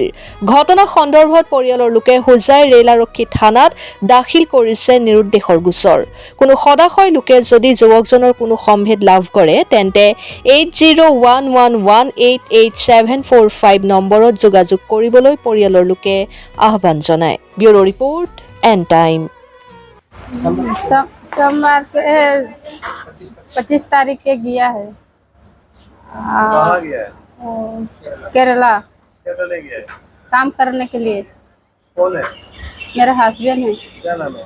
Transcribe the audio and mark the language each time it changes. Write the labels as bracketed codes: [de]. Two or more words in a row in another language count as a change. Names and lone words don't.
[as] ঘটনা সন্দৰ্ভত পৰিয়ালৰ লোকে হোজাই ৰেল আৰক্ষী থানাত দাখিল কৰিছে নিৰুদ্দেশৰ গোচৰ। কোনো সদাশয় লোকে যদি যুৱকজনৰ কোনো সম্ভেদ লাভ কৰে তেন্তে 8011188745 নম্বৰত যোগাযোগ কৰিবলৈ পৰিয়ালৰ লোকে আহ্বান জনায়। [en] Bureau report and time. [hi] सोमवार के 25 तारीख के गया है। कहाँ गया है? केरला क्या करने गया है? काम करने के लिए। कौन है? मेरा हस्बैंड है, क्या नाम है?